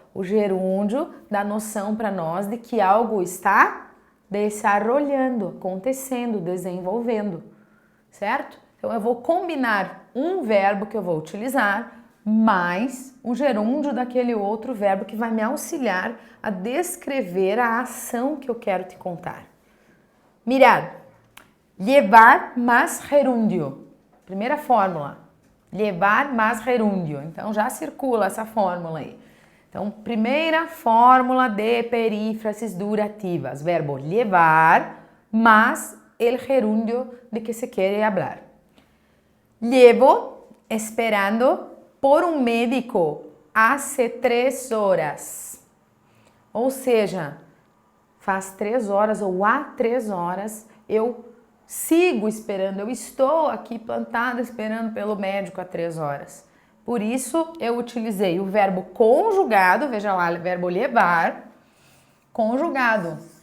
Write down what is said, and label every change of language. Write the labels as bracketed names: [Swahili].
[Portuguese] O gerúndio dá noção para nós de que algo está desarrollando, acontecendo, desenvolvendo, certo? Então, eu vou combinar um verbo que eu vou utilizar mais o gerúndio daquele outro verbo que vai me auxiliar a descrever a ação que eu quero te contar. [Spanish] Mirar, llevar más gerúndio. [Portuguese] Primeira fórmula, [Spanish] llevar más gerúndio. [Portuguese] Então, já circula essa fórmula aí. Então, primeira fórmula de perífrases durativas, verbo [Spanish] llevar más el gerundio de que se quiere hablar. Llevo esperando por um médico hace 3 horas. [Portuguese] Ou seja, faz 3 horas ou há 3 horas eu sigo esperando, eu estou aqui plantada esperando pelo médico há 3 horas. Por isso, eu utilizei o verbo conjugado, veja lá, o verbo levar, conjugado.